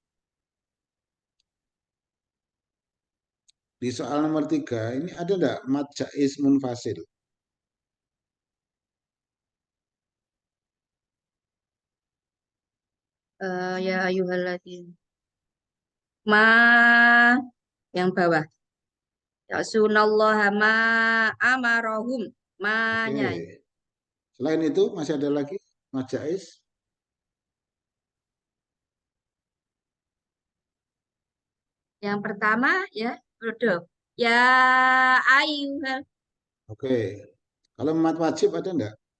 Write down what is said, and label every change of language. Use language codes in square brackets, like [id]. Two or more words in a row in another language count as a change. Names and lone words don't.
[id] Di soal nomor 3 ini ada enggak [ar] مد جائز منفصل? يا أيها الذين. [id] Ma yang bawah. [ar] يعصون الله ما أمرهم. [id] Ma-nya. Oke. Selain itu masih ada lagi [ar] مد جائز? [id] Yang pertama ya, produk. [ar] يا أيها [id] Oke. Kalau [ar] مد واجب [id] ada enggak?